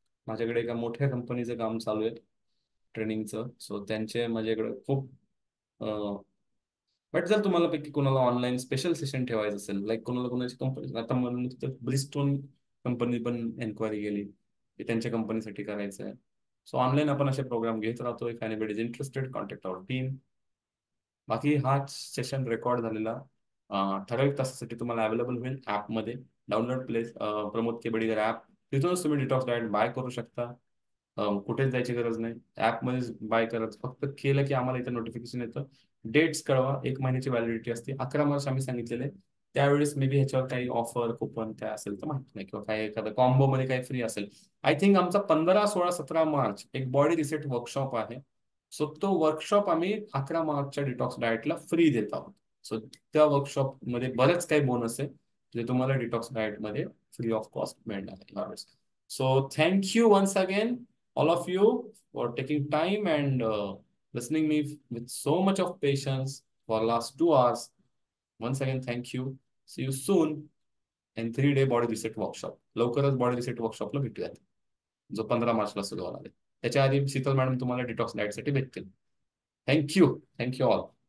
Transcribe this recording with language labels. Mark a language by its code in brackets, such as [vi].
[mr] माझ्याकडे एका मोठ्या कंपनीचं काम चालू आहे ट्रेनिंगचं, सो त्यांचे माझ्याकडे खूप. बट जर तुम्हाला पैकी कोणाला ऑनलाईन स्पेशल सेशन ठेवायचं असेल, लाईक कोणाला कोणाची कंपनी, आता मला ब्रिस्टोन कंपनी पण एन्क्वायरी केली की त्यांच्या कंपनीसाठी करायचं आहे. सो ऑनलाईन आपण असे प्रोग्राम घेत राहतो. [en] If anybody is interested, contact our team. [mr] बाकी हा सेशन रेकॉर्ड झालेला ठराविक तासासाठी तुम्हाला अवेलेबल होईल ॲपमध्ये. डाउनलोड प्लेस प्रमोद केबडीकर ॲप, तिथूनच तुम्ही डिटॉक्स डाएट बाय करू शकता. कुठेच जायची गरज नाही, ॲपमध्येच बाय करायचं. फक्त केलं की आम्हाला इथं नोटिफिकेशन येतं, डेट्स कळवा. 1 महिन्याची व्हॅलिडिटी असते. 11 मार्च आम्ही सांगितलेले, त्यावेळेस मे बी ह्याच्यावर काही ऑफर कुपन काय असेल तर माहिती नाही, किंवा काही एखादा कॉम्बो मध्ये काही फ्री असेल. आय थिंक आमचा 15, 16, 17 मार्च एक बॉडी रिसेट वर्कशॉप आहे. सो तो वर्कशॉप आम्ही 11 मार्चच्या डिटॉक्स डाएटला फ्री देत आहोत. सो त्या वर्कशॉप मध्ये बरेच काही बोनस आहे जे तुम्हाला डिटॉक्स डाएट मध्ये फ्री ऑफ कॉस्ट मिळणार आहे यावेळेस. [en] So thank you once again all of you for taking time and listening me with so much of patience for last 2 hours. Once again, thank you. See you soon in 3-day body reset workshop. [mr] लवकरच body reset वर्कशॉपला भेटूयात, जो 15 मार्चला सुरू होणार आहे. त्याच्या आधी Sheetal madam तुम्हाला डिटॉक्स डाएट साठी भेटतील. Thank you all.